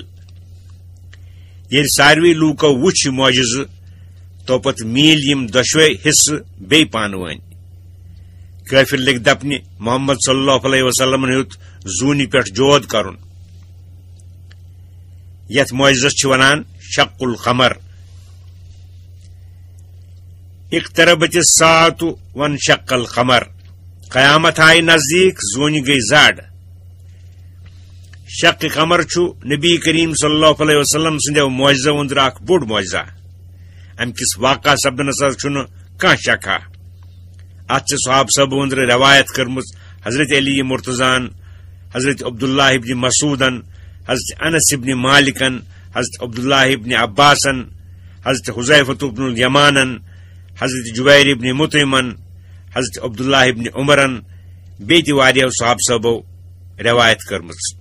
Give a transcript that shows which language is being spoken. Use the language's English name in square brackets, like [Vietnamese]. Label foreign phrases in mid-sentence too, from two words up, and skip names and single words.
[Kashmiri] ییٚلہِ ساروٕے لوٗکو وُچھ یہِ معجزٕ توپت میٖلۍ یِم دۄشوے حصہٕ بیٚیہِ پانہٕ ؤنۍ. کٲفر لٔگۍ دپنہِ محمد [Arabic] صلی اللہ علیہ وسلمن [Kashmiri] ہیوٚت زوٗنہِ پٮ۪ٹھ جود کرُن. یتھ معجزس چھِ ونان [Arabic] شق القمر. اقتربت الساعة وانشق القمر. [Kashmiri] قیامت آیہِ نزدیک زوٗنہِ گٔیہِ زڈ. شق قمر چھُ نبی کریم [Arabic] صلی اللہ علیہ وسلم [Kashmiri] سٕنٛدیو معجزو أنٛدرٕ اکھ بوٚڑ معجزہ. امہِ کِس واقعہ سپدنس حظ چھُنہٕ کانٛہہ شکھا. اتھ چھِ صحابہٕ صٲبو أنٛدرٕ روایت کٔرمٕژ حضرت علی مرتضان، حضرت عبداللہ ابن مسعودن، حضرت انس ابن مالکن، حضرت عبداللہ ابن عباسن، حضرت حذیفۃ ابن الیمانن، حضرت جبیر ابن مطعمن، حضرت عبداللہ ابن عمرن، بیٚیہِ تہِ واریاہو صحابہٕ صٲبو روایت کٔرمٕژ.